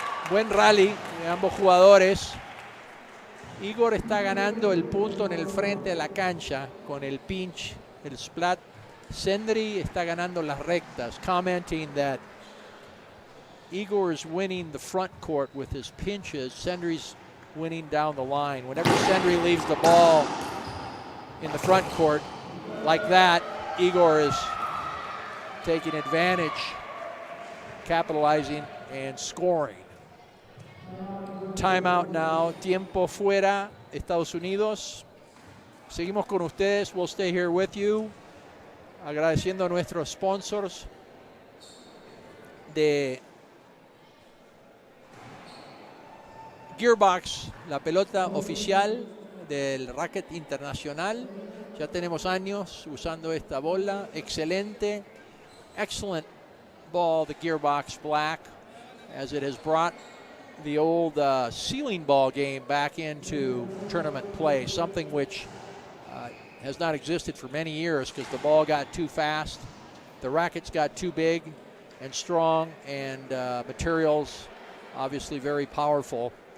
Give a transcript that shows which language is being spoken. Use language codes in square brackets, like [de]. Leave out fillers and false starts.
[es] Buen rally de ambos jugadores. Igor está ganando el punto en el frente de la cancha con el pinch, el splat. [en] Sendrey [es] está ganando las rectas, [en] commenting that Igor is winning the front court with his pinches. Sendrey's winning down the line. Whenever Sendrey leaves the ball in the front court like that, Igor is taking advantage, capitalizing, and scoring. Timeout now. [es] Tiempo fuera, Estados Unidos. Seguimos con ustedes. [en] We'll stay here with you. [es] Agradeciendo a nuestros sponsors de Gearbox, la pelota oficial del racket internacional. Ya tenemos años usando esta bola. Excelente. [en] Excellent ball, the Gearbox Black, as it has brought the old ceiling ball game back into tournament play, something which has not existed for many years because the ball got too fast, the rackets got too big and strong, and materials obviously very powerful.